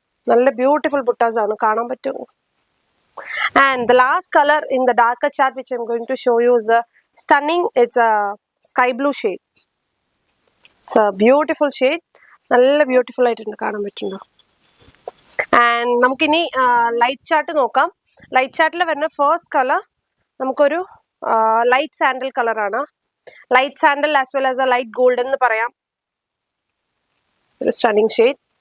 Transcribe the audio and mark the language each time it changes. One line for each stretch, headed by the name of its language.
Malayalam: നല്ല ബ്യൂട്ടിഫുൾ ബുട്ടാസ് ആണ്, കാണാൻ പറ്റും.
English: And the last color in the darker chart which I'm going to show you is a stunning. It's a sky blue shade. It's a beautiful shade.
Malayalam: നല്ല beautiful ആയിട്ടുണ്ട്, കാണാൻ പറ്റുന്നുണ്ടോ? And നമുക്കിനി light chart നോക്കാം. Light ചാർട്ടിൽ വരുന്ന first colour നമുക്കൊരു light sandal കളറാണ്.
English: light sandal as well as a light golden
Malayalam: എന്ന് പറയാം. ഒരു
English: Stunning shade.